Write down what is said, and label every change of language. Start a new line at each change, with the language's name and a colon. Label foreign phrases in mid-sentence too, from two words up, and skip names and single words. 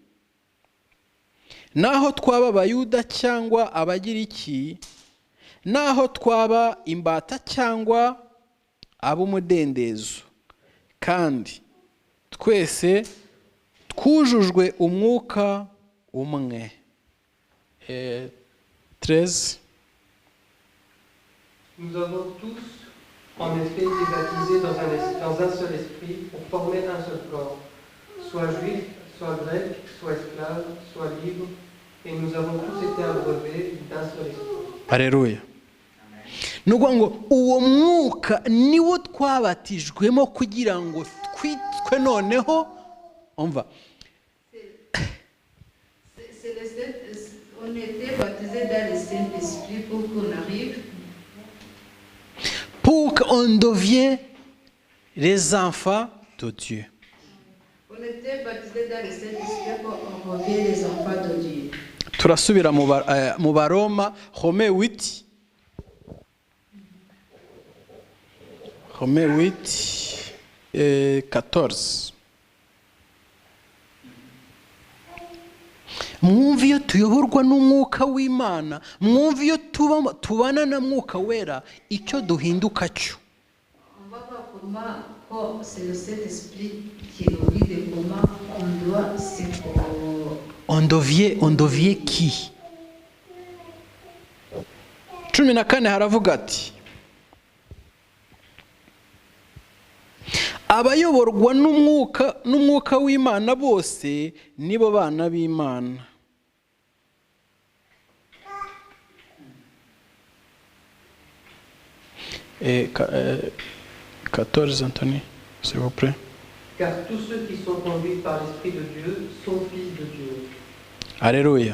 Kinyarwanda: naho twaba abayuda cyangwa abagiriki, naho twaba imbata cyangwa ab'umudendezo, kandi twese twujujwe umwuka umwe. 13.
French: Nous avons tous, en effet, été baptisés dans un seul esprit pour former un seul corps, soit juif, soit grec, soit esclave, soit libre, et nous avons tous été abreuvés d'un seul esprit. Alléluia.
Kinyarwanda: Ni ukuvuga ngo uwo mwuka niwo twabatijwemo kugira ngo twitwe noneho umva.
French: On était baptisés dans le Saint-Esprit pour qu'on arrive. Pour qu'on devienne les enfants de Dieu. On était baptisés dans le Saint-Esprit pour qu'on revienne les enfants de Dieu.
Kinyarwanda: Turasubira mu Baroma,
French: Romains 8. Romains 8, 14.
Kinyarwanda: Mwumva iyo tuyoborwa n'umwuka w'Imana, mwumva iyo tubana na mwuka wera, icyo duhinduka cyo.
French: On va voir comment c'est le Saint-Esprit qui nous dit de comment on doit se on devient qui?
Kinyarwanda: 14 haravuga ati abayoborwa n'umwuka w'Imana bose nibo bana b'Imana.
French: Et 14, Anthony, s'il vous plaît. Car tous ceux qui sont conduits par l'Esprit de Dieu sont fils de Dieu. Alléluia.